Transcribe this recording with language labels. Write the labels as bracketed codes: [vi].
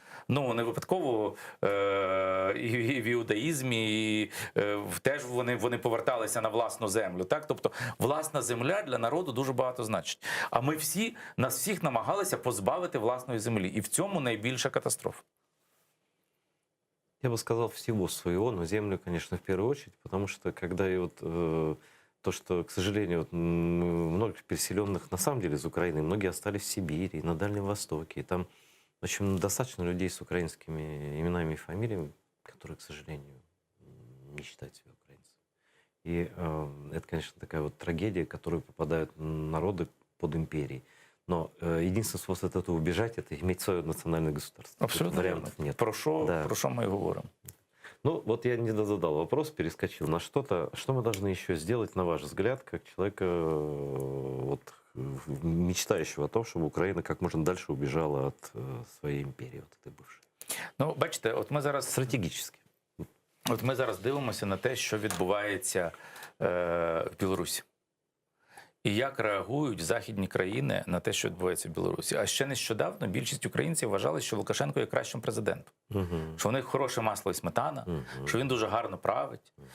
[uk] Не випадково і в іудаїзмі, і теж вони поверталися на власну землю. Так? Тобто власна земля для народу дуже багато значить. А нас всіх намагалися позбавити власної землі. І в цьому найбільша катастрофа. [ru] Я бы сказал всего своего, но землю, конечно, в первую очередь, потому что когда то, что, к сожалению, вот, много переселенных на самом деле из Украины, многие остались в Сибири, на Дальнем Востоке. И там, в общем, достаточно людей с украинскими именами и фамилиями, которые, к сожалению, не считают себя украинцами. И это, конечно, такая вот трагедия, в которую попадают народы под империей. Но единственный способ от этого убежать — это иметь свое национальное государство. Тут [uk] Абсолютно вірно. [ru] вариантов нет. [uk] Про що ми і говоримо? [ru] Ну, вот я не задал вопрос, перескочил на что-то. Что мы должны еще сделать, на ваш взгляд, как человека, вот, мечтающего о том, чтобы Украина как можно дальше убежала от своей империи, вот этой бывшей? [uk] Ну, бачите, [ru] Стратегически. [uk] от ми зараз дивимося на те, що відбувається в Білорусі. І як реагують західні країни на те, що відбувається в Білорусі. А ще нещодавно більшість українців вважали, що Лукашенко є кращим президентом. Що в них хороше масло і сметана, що він дуже гарно править.